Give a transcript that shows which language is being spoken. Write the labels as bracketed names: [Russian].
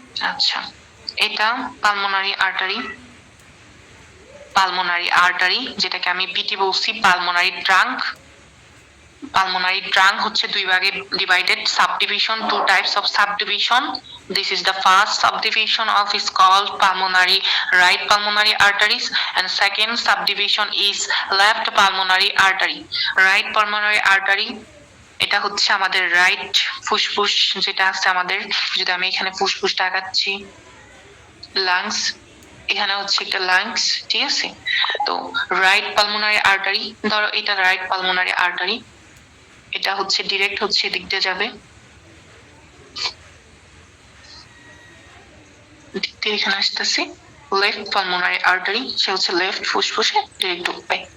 [Bangla] আচ্ছা, এটা pulmonary artery, pulmonary artery যেটাকে আমি পিটি বলছি, পালমোনারি ট্রাঙ্ক। [English] Pulmonary trunk [Bangla] হচ্ছে দুই ভাগে [English] divided, subdivision, two types of subdivision. This is the first subdivision of is called pulmonary right pulmonary arteries, and second subdivision is left pulmonary artery. [Bangla] Right pulmonary artery এটা হচ্ছে আমাদের right ফুসফুস যেটা আছে আমাদের, যদি আমি এখানে ফুসফুসটা আঁকাচ্ছি, লাংস, এখানে হচ্ছে একটা লাংস, ঠিক আছে? তো রাইট পালমোনারি আর্টারি, ধরো এটা রাইট পালমোনারি আর্টারি, এটা হচ্ছে ডিরেক্ট হচ্ছে এদিক দিয়ে যাবে, দিক দিয়ে এখানে আসতেছে লেফট পালমোনারি আর্টারি, সে হচ্ছে লেফট ফুসফুসে ডিরেক্ট ঢুকবে।